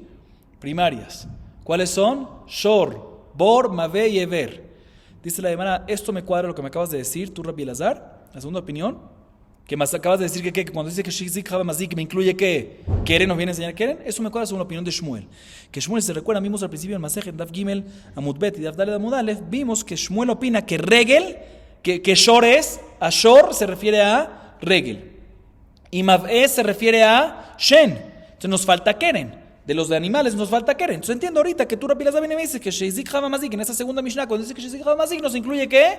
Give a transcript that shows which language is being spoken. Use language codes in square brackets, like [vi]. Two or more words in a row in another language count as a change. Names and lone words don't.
[es] Primarias. ¿Cuáles son? [he] שור, בור, מבעה [es] y Ever. Dice la Gemara, esto me cuadra lo que me acabas de decir, tú Rabbi Elazar, la segunda opinión. Que más acabas de decir que cuando dice que [he] שהזיק חב מזיק [es] me incluye que Keren nos viene a enseñar Keren, eso me cuadra según la opinión de Shmuel. Que Shmuel se recuerda, vimos al principio en Masejet, [he] דף גימל, עמוד בית y דף דלת עמוד אלף, [es] vimos que Shmuel opina que Regel, que Shor es, a Shor se refiere a Regel. Y Mav'e se refiere a Shen. Entonces nos falta Keren. De los de animales nos falta Keren. Entonces entiendo ahorita que tú Rabbi Elazar viene y me dice que [he] שהזיק חב מזיק, [es] en esa segunda Mishnah, cuando dice que [he] שהזיק חב מזיק [es] nos incluye ¿qué?